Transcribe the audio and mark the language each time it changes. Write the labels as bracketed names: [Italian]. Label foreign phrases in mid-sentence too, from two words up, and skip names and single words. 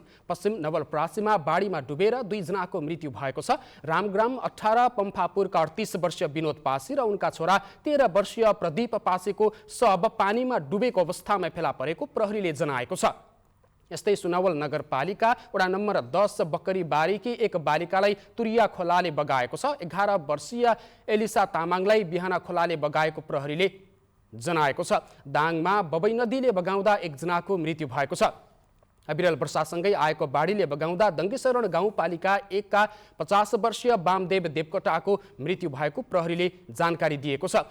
[Nepali] पश्चिम नवलपरासीमा बाढीमा डुबेर 2 जनाको मृत्यु भएको छ। रामग्राम 18, पम्फापुरका 38 वर्षीय विनोद पासी र उनका छोरा 13 वर्षीय प्रदीप पासीको शव पानीमा डुबेको अवस्थामा फेला परेको प्रहरीले जनाएको छ। यस्तै सुनवल नगरपालिका वडा नम्बर 10 बकरी बारीकी एक बालिकालाई तुरिया खोलाले बगाएको छ। 11 वर्षीय एलिसा तामाङलाई बिहाना खोलाले बगाएको प्रहरीले जनाएको छ। दाङमा बबई नदीले बगाउँदा 1 जनाको मृत्यु भएको छ। अविरल वर्षासँगै आएको बाढीले बगाउँदा दङ्गेशरण गाउँपालिका 1 का 50 वर्षीय वामदेव देवकोटाको मृत्यु भएको प्रहरीले जानकारी दिएको छ।